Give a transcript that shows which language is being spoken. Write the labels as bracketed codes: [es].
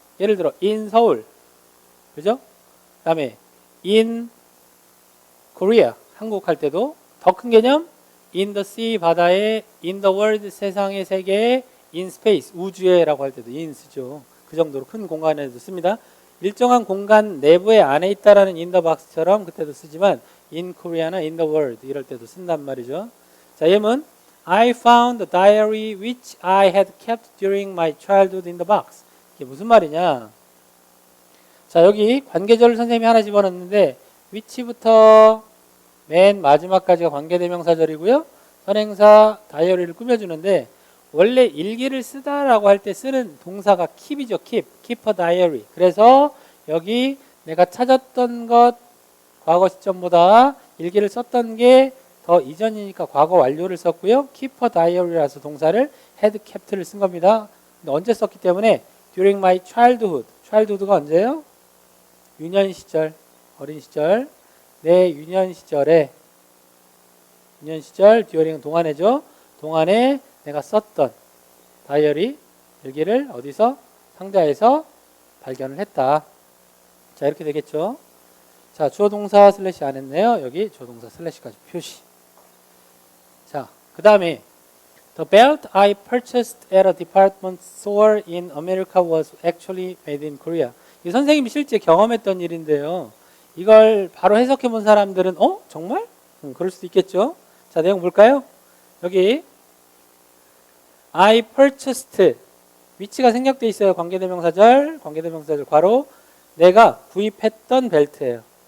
[ko] 예를 들어 in 서울, 그죠? 그다음에 [en] in Korea, [ko] 한국 할 때도 더 큰 개념 [en] in the sea, [ko] 바다에, [en] in the world, [ko] 세상의, 세계에, [en] in space, [ko] 우주에라고 할 때도 in 쓰죠. 그 정도로 큰 공간에도 씁니다. 일정한 공간 내부에 안에 있다라는 [en] in the box [ko] 처럼 그때도 쓰지만 [en] in Korea [ko] 나 [en] in the world [ko] 이럴 때도 쓴단 말이죠. 자, 예문. [en] I found the diary which I had kept during my childhood in the box. [ko] 이게 무슨 말이냐? 자, 여기 관계절을 선생님이 하나 집어넣는데 which부터 맨 마지막까지가 관계대명사절이고요. 선행사 다이어리를 꾸며주는데 원래 일기를 쓰다라고 할 때 쓰는 동사가 keep이죠. [en] keep a diary. [ko] 그래서 여기 내가 찾았던 것 과거 시점보다 일기를 썼던 게 더 이전이니까 과거 완료를 썼고요. [en] keep a diary [ko] 라서 동사를 [en] had kept [ko] 를 쓴 겁니다. 근데 언제 썼기 때문에 [en] during my childhood [ko] 가 언제예요? 유년 시절, 어린 시절, 내 유년 시절 during 동안에죠. 동안에 내가 썼던 다이어리, 일기를 어디서? 상자에서 발견을 했다. 자, 이렇게 되겠죠. 자, 주어 동사 슬래시 안 했네요. 여기 주어 동사 슬래시까지 표시. 자, 그 다음에 [en] The belt I purchased at a department store in America was actually made in Korea. [ko] 이 선생님이 실제 경험했던 일인데요. 이걸 바로 해석해 본 사람들은 정말? 그럴 수도 있겠죠. 자, 내용 볼까요? 여기 [en] I purchased [ko] 위치가 생략돼 있어요. 관계대명사절 괄호 내가 구입했던 벨트예요.